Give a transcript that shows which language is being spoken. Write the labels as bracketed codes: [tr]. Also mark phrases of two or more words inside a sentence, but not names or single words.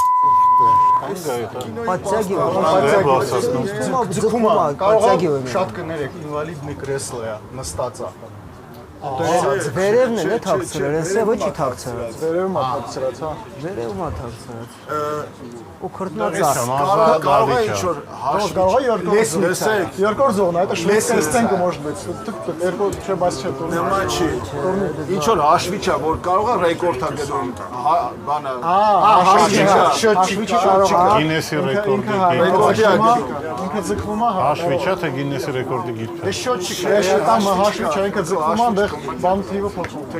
[hy] Շատ կներեք, [ru] инвалидное кресло [hy] է, նստած է։ Վերևն է թաքցրել, հեսը ոչ չի թաքցրած։ Վերևում է թաքցրած, հա։ Վերևում է թաքցրած։ Ու քրտնած է։ Կարող է ինչ-որ Կարող է երկրորդ զողն է, [ru] это шведская стенка может быть։ [hy] Երկրորդ չէ, բայց չէ, նեմա չի։ Ինչ-որ հաշվիչ է, որ կարող է ռեկորդ է գնում, բանը։ հաշվիչը կարող է։ Գինեսի ռեկորդի Ռեկորդի է գնում։ Ինքը ձգվում է, հա։ Հաշվիչա թե Գինեսի ռեկորդի գիրքը։ Դե շոտ չի, там հաշվիչը ինքը ձգվում է, այնտեղ բան թիվը փոխվում։